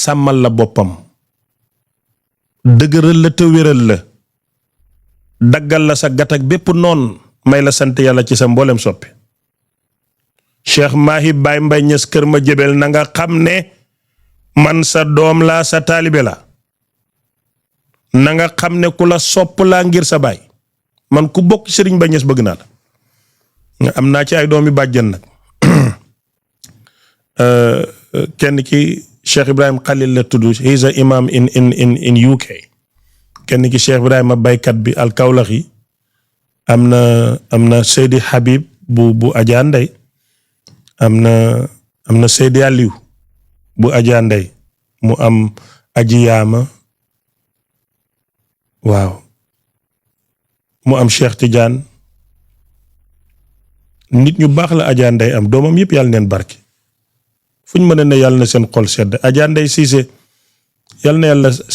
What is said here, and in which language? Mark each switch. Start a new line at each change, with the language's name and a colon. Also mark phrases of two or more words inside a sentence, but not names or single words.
Wolof: sàmmal la boppam dëgëral la te wéral la daggal la sa gat ak bépp noon may la sant yàlla ci sa mboolem soppi Cheikh Mahi Baye Mbaye Niass kër ma jabel na nga xam ne man sa doom laa sa taalibe la na nga xam ne ku la sopp laa ngir sa baay man ku bokk sëriñ Baye Niass bëgg naa la am naa ci ay doomi bàjjan nag kenn ki Cheikh Ibrahim Khalil la tudd
English: he is a imam in UK
Wolof: kenn ki Cheikh Ibrahima baykat bi al Kawlaxi am na Seydi Habib bu Adja Ndey am na Seydi Aliou bu Adja Ndey mu am Aji Yaama waaw mu am Cheikh Tidiane nit ñu baax la Adja Ndey am doomam yëpp yàlla neen barke fu ñu mën a ne yàlla na seen xol sedd Adja Ndey Cissé yàlla na yàlla